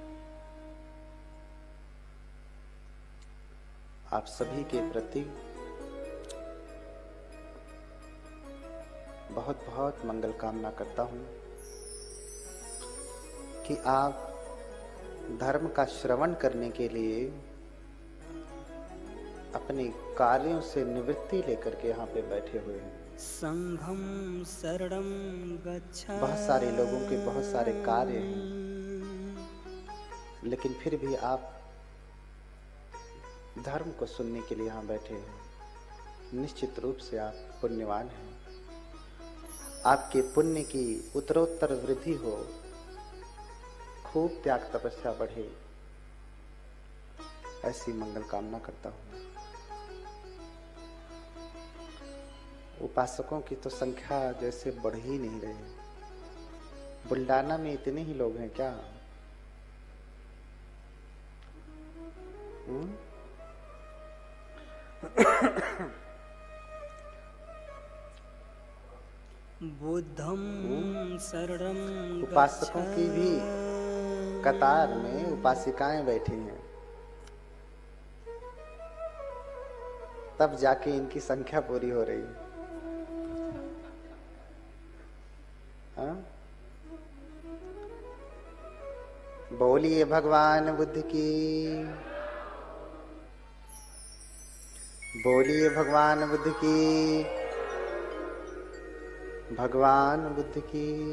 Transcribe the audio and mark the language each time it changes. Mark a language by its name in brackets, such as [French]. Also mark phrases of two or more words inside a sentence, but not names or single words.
[Hindi] आप सभी के प्रति बहुत बहुत मंगल कामना करता हूं कि आप धर्म का श्रवण करने के लिए अपने कार्यों से निवृत्ति लेकर के यहाँ पे बैठे हुए हैं। [Pali] संघं शरणं गच्छामि। [Hindi] बहुत सारे लोगों के बहुत सारे कार्य हैं, लेकिन फिर भी आप धर्म को सुनने के लिए यहाँ बैठे हैं। निश्चित रूप से आप पुण्यवान हैं। आपके पुण्य की उत्तरोत्तर वृद्धि हो, खूब त्याग तपस्या बढ़े, ऐसी मंगल कामना करता हूँ। उपासकों की तो संख्या जैसे बढ़ ही नहीं रही। बुल्डाना में इतने ही लोग हैं क्या? [Pali] बुद्धं शरणं [Hindi] उपासकों की भी कतार में उपासिकाएं बैठी हैं, तब जाके इनकी संख्या पूरी हो रही है। बोलिए भगवान बुद्ध की, बोलिए भगवान बुद्ध की, भगवान बुद्ध की।